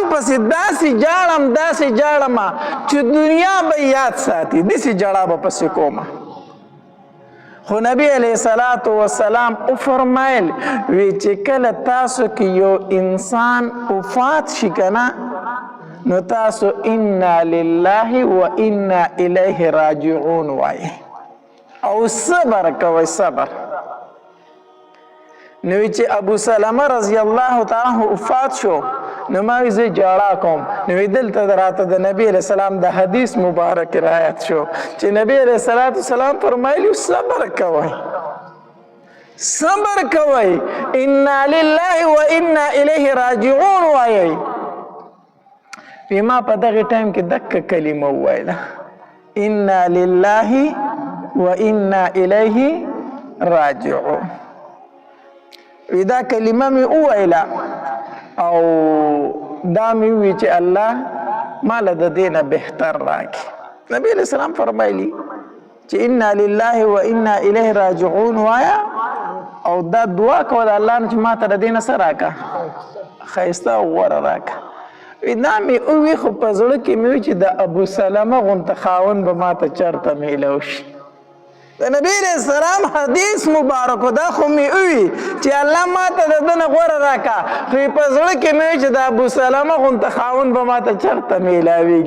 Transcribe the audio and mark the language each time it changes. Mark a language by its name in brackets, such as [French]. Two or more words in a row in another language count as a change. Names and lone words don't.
[Pashto] پسې داسې جاړم چې دنیا به یاد ساتي داسې جړه به پسې کومه خو نبی [Arabic] علیہ الصلوۃ والسلام [Pashto] وفرمایل وی چې کله تاسو کې یو انسان وفات شي کنه نو تاسو [Arabic] انا لله و انا الیه راجعون [Pashto] وای او صبر کوئ صبر نو چې ابو سلمہ [Arabic] رضی الله تعالی عنہ [Pashto] وفات شو نو ما وی زه جړه کوم نو دلته راته د نبی [Arabic] علیہ السلام [Pashto] د حدیث مبارک روایت شو چې نبی [Arabic] علیہ السلام [Pashto] فرمایلی صبر کوئ [Arabic] انا لله و انا الیه راجعون [Pashto] وای ما په دغه ټایم کې دغه کلمه وویله [Arabic] انا لله و انا الیه راجعون [Pashto] دا کلمه مې وویله او دا مې ووي چې الله ماله د دې نه بهتر راکړي. نبي [Arabic] علیه السلام [Pashto] فرمایلي چې [Arabic] انا لله و انا الیه راجعون [Pashto] وایه او دا دعا کوله الله نه چې ما ته د دې نه څه راکړه ښایسته او غوره راکړه. دا مې ووي خو په زړه کې مې وي چې د ابو سلمه غونته خاوند به ما ته چېرته میلو شي. د نبی [Arabic] علیه السلام [Pashto] حدیث مبارکو دا خو مې ووي چې الله ما ته د ده نه غوره راکړه خو په زړه کې مې وي چې د ابو سلمه غونته خاوند به ما ته چېرته میلاویږي.